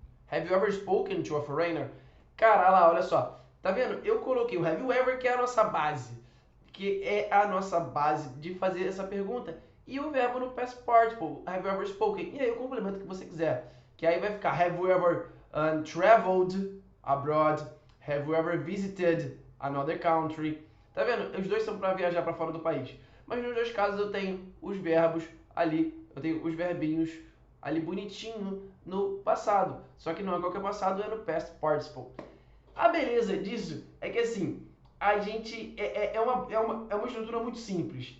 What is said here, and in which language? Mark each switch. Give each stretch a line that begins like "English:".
English: Have you ever spoken to a foreigner?
Portuguese: Cara, lá, olha só. Tá vendo? Eu coloquei o
English: have you ever,
Portuguese: que é a nossa base. Que é a nossa base de fazer essa pergunta. E o verbo no past participle,
English: have you ever spoken?
Portuguese: E aí eu complemento o que você quiser. Que aí vai ficar,
English: have you ever traveled abroad? Have you ever visited another country?
Portuguese: Tá vendo? Os dois são para viajar para fora do país. Mas nos dois casos eu tenho os verbos ali, eu tenho os verbinhos ali bonitinho no passado. Só que não é qualquer passado, é no past participle. A beleza disso é que assim, a gente é uma estrutura muito simples.